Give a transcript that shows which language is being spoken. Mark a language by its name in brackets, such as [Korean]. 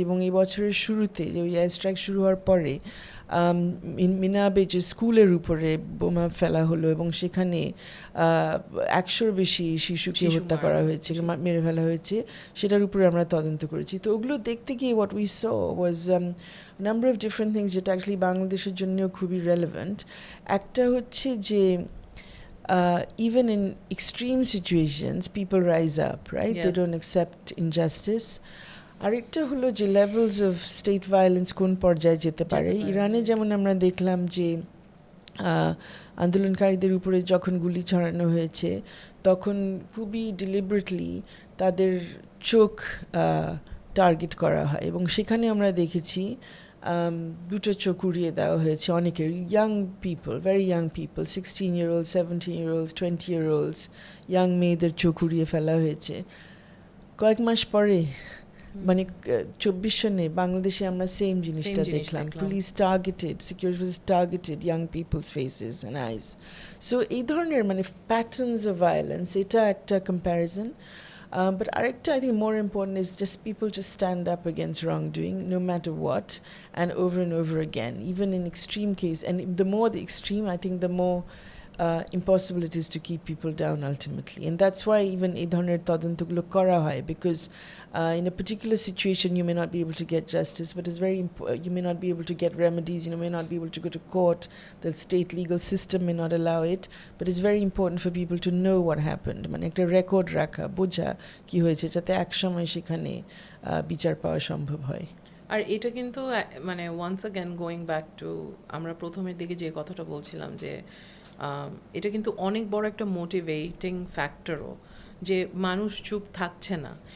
[Bangla] এবং এই বছরের শুরুতে যে ওই এয়ার স্ট্রাইক শুরু হওয়ার পরে মিনাবে যে স্কুলের উপরে বোমা ফেলা হলো এবং সেখানে 100-র বেশি শিশুকে হত্যা করা হয়েছে, মেরে ফেলা হয়েছে, সেটার উপরে আমরা তদন্ত করেছি। তো ওগুলো দেখতে গিয়ে [English] what we saw was number of different things [Bangla] যেটা অ্যাকচুয়ালি বাংলাদেশের জন্যও খুবই রেলেভেন্ট। একটা হচ্ছে যে [English] even in extreme situations people rise up, right? Yes. They don't accept injustice. [Bangla] আরেকটা হলো যে [English] levels of state violence [Bangla] কোন পর্যায়ে যেতে পারে। ইরানে যেমন আমরা দেখলাম যে আন্দোলনকারীদের উপরে যখন গুলি ছড়ানো হয়েছে তখন খুবই ডিলিবারেটলি তাদের চোখ টার্গেট করা হয় এবং সেখানে আমরা দেখেছি দুটো চোখ উড়িয়ে দেওয়া হয়েছে অনেকের, [English] young people, very young people, 16-year-olds, 17-year-olds, 20-year-olds, [Bangla] young মেয়েদের চোখ উড়িয়ে ফেলা হয়েছে। কয়েক মাস পরে মানে 24 সনে বাংলাদেশে আমরা সেম জিনিসটা দেখলাম, [English] Police targeted, security forces targeted young peoples faces and eyes. [Bangla] So এই ধরনের মানে [English] patterns of violence, [Bangla] এটা একটা comparison. [English] But arekta, I think more important is just people just stand up against wrongdoing no matter what and over again, even in extreme case. And the more the extreme, I think the more impossible it is to keep people down ultimately. And that's why even [Bangla] এই ধরনের তদন্তগুলো করা হয়, [English] because in a particular situation you may not be able to get justice, but it's very you may not be able to get remedies, you may not be able to go to court, the state legal system may not allow it, but it's very important for people to know what happened, [Bangla] মানে একটা record রাখা, বোঝা কি হয়েছে, যাতে একসময় সেখানে বিচার পাওয়া সম্ভব হয়। আর এটা কিন্তু মানে [English] once again going back to [Bangla] আমরা প্রথমের দিকে যে কথাটা বলছিলাম যে এটা কিন্তু অনেক বড় একটা মোটিভেটিং ফ্যাক্টরও, যে মানুষ চুপ থাকছে না।